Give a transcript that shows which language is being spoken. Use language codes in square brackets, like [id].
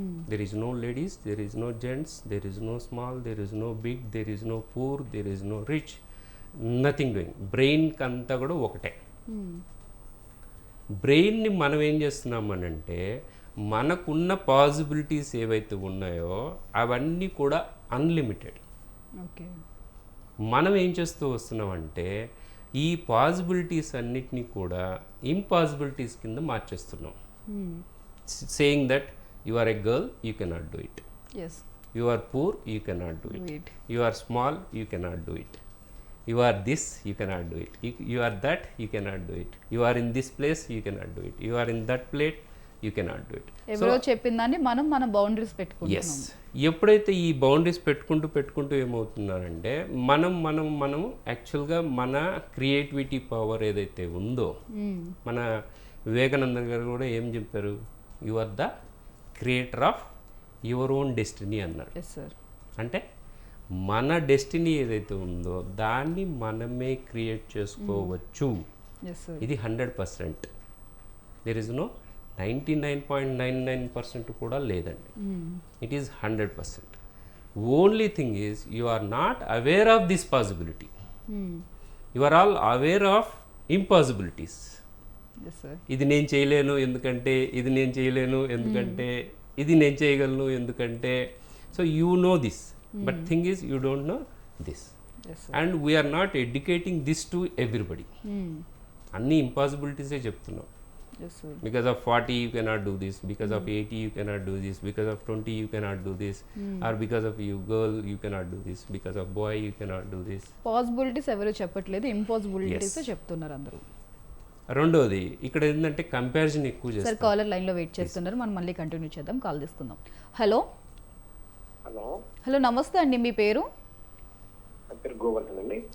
[en] There is no ladies, there is no gents, there is no small, there is no big, there is no poor, there is no rich, nothing doing. [te] Brain అంతా కూడా ఒకటే. బ్రెయిన్ని మనం ఏం చేస్తున్నామనంటే మనకున్న possibilities ఏవైతే ఉన్నాయో అవన్నీ కూడా అన్లిమిటెడ్. మనం ఏం చేస్తూ వస్తున్నామంటే ఈ పాసిబిలిటీస్ అన్నిటినీ కూడా ఇంపాసిబిలిటీస్ కింద మార్చేస్తున్నాం. [en] Saying that you are a girl, you cannot do it. Yes. You are poor, you cannot do it. You are small, you cannot do it. You are this, you cannot do it. You are that, you cannot do it. You are in this place, you cannot do it. You are in that plate, you cannot do it. [te] ఎవరో చెప్పిందని మనం మన boundaries పెట్టుకుంటాం. yes, ఎప్పుడైతే ఈ boundaries పెట్టుకుంటూ ఏమవుతున్నారంటే మనం యాక్చువల్గా మన క్రియేటివిటీ పవర్ ఏదైతే ఉందో, మన వివేకానంద గారు కూడా ఏం చెప్పారు, [en] you are the creator of your own destiny [te] అన్నారు. అంటే మన డెస్టినీ ఏదైతే ఉందో దాన్ని మనమే క్రియేట్ చేసుకోవచ్చు. [en] ఇది 100%. There is no 99.99% [te] కూడా లేదండి. [en] It is 100%. Only thing is you are not aware of this possibility. You are all aware of impossibilities. Yes sir. [te] ఇది నేను చేయలేను ఎందుకంటే, ఇది నేను చేయలేను ఎందుకంటే, ఇది నేను చేయగలను ఎందుకంటే. [en] So you know this, but thing is you don't know this. Yes sir. And we are not educating this to everybody. [te] అన్ని ఇంపాసిబిలిటీసే చెప్తున్నాం. [en] Yes sir. Because of 40 you cannot do this, because of 80 you cannot do this, because of 20 you cannot do this, or because of you girl you cannot do this, because of boy you cannot do this. [te] Possibilities ఎవరు చెప్పట్లేదు, impossibilities [en] Yes. [te] చెప్తున్నారు అందరూ. రెండోది ఇక్కడ ఏంటంటే comparison ఎక్కువ sir చేస్తారు. Caller line లో వెయిట్ చేస్తున్నారు, మనం మళ్ళీ కంటిన్యూ చేద్దాం, కాల్ తీసుకుందాం. హలో హలో, హలో నమస్తే అండి, మీ పేరు? నా పేరు గోవర్ధన్ అండి,